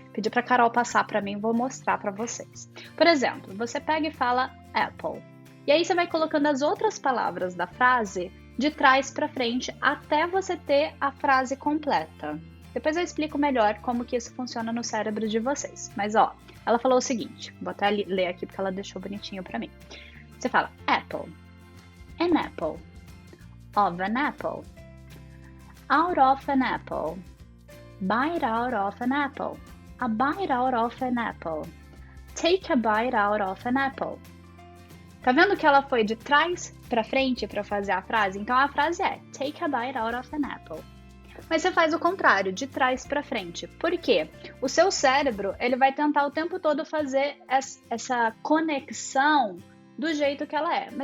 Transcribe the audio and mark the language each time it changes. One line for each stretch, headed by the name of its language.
Portuguese: Pedi pra Carol passar pra mim, vou mostrar pra vocês. Por exemplo, você pega e fala apple. E aí você vai colocando as outras palavras da frase de trás pra frente até você ter a frase completa. Depois eu explico melhor como que isso funciona no cérebro de vocês. Mas ela falou o seguinte, vou até ler aqui porque ela deixou bonitinho pra mim. Você fala
English: apple, an apple, of an apple, out of an apple, bite out of an apple, a bite out of an apple, take a bite out of an apple.
Portuguese: Tá vendo que ela foi de trás pra frente pra fazer a frase? Então a frase é
English: take a bite out of an apple.
Portuguese: Mas você faz o contrário, de trás para frente. Por quê? O seu cérebro, ele vai tentar o tempo todo fazer essa conexão do jeito que ela é.